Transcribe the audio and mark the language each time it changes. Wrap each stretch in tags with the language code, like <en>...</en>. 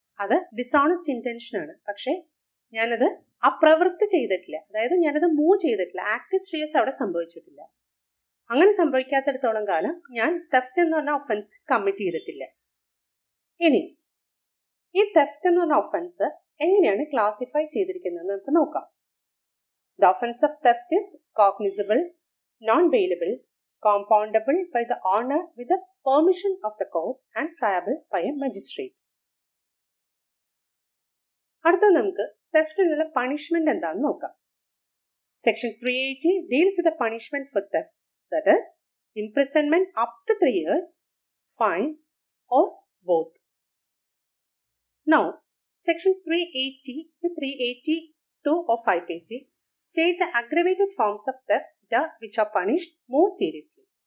<ml>അത് ഡിസോണസ്റ്റ് ഇന്റൻഷനാണ്. പക്ഷെ ഞാനത് ആ പ്രവൃത്തി ചെയ്തിട്ടില്ല, അതായത് ഞാനത് മൂവ് ചെയ്തിട്ടില്ല, ആക്ട് സ്ട്രിയസ് അവിടെ സംഭവിച്ചിട്ടില്ല. അങ്ങനെ സംഭവിക്കാത്തിടത്തോളം കാലം ഞാൻ തെഫ്റ്റ് എന്ന് പറഞ്ഞ ഒഫൻസ് കമ്മിറ്റ് ചെയ്തിട്ടില്ല. ഇനി ഈ തെഫ്റ്റ് എന്ന് പറഞ്ഞ ഒഫൻസ് എങ്ങനെയാണ് ക്ലാസിഫൈ ചെയ്തിരിക്കുന്നത് നമുക്ക് നോക്കാം.</ml> <en>The offence of theft is cognizable, non bailable, compoundable by the owner with the permission of the court and triable by a magistrate.</en> <ml>അടുത്ത നമുക്ക് തെഫ്റ്റിനുള്ള പണിഷ്മെന്റ് എന്താണെന്ന് നോക്കാം.</ml> <en>Section 380 deals with the punishment for theft, that is imprisonment up to 3 years, fine or both. Now section 380 to 382 of IPC state the aggravated forms of theft which are punished more seriously.</en>